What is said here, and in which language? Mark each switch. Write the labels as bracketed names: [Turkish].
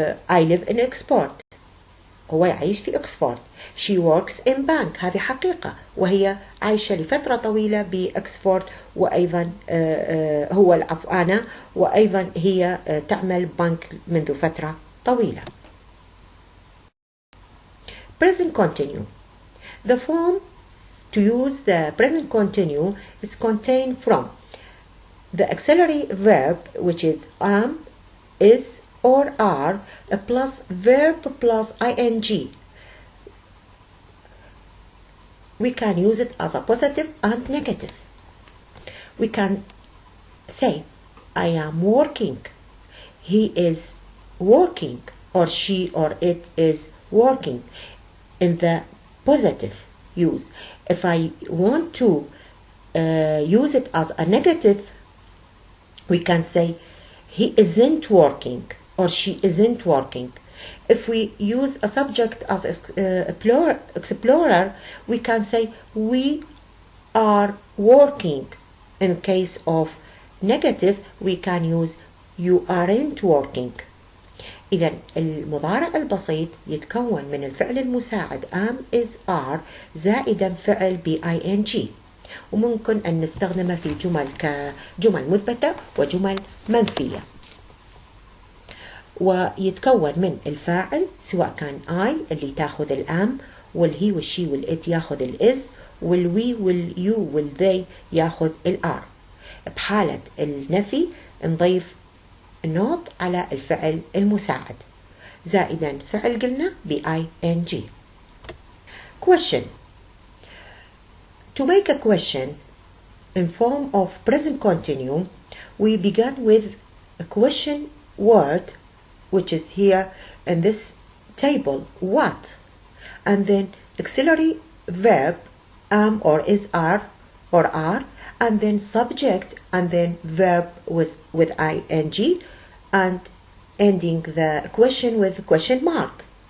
[English] I live in Oxford، [Arabic] هو يعيش في أكسفورد. [English] She works in bank، [Arabic] هذه حقيقة وهي عايشة لفترة طويلة بأكسفورد. وأيضا هو العفو أنا، وأيضا هي تعمل بنك منذ فترة طويلة. [English] Present continue. The form to use the present continue is contained from the auxiliary verb, which is am, is, or are, plus verb plus ing. We can use it as a positive and negative. We can say, I am working, he is working, or she or it is working in the positive use. If I want to use it as a negative, we can say, he isn't working, or she isn't working. If we use a subject as explorer, we can say we are working. In case of negative, we can use you aren't working. [Arabic] إذا المضارع البسيط يتكون من الفعل المساعد am, is, are زائدا فعل ing، وممكن أن نستخدمه في جمل كجمل مثبتة وجمل منفية. ويتكون من الفاعل سواء كان I اللي تاخذ الام، والهي والشي والإت ياخذ الإز، والوي واليو والذي ياخذ الآر. بحالة النفي نضيف نوت على الفعل المساعد زائدا فعل قلنا ing. [English] Question. To make a question in form of present continuum, we begin with a question word, which is here in this table, what, and then auxiliary verb am or is are or are, and then subject, and then verb with ing, and ending the question with question mark.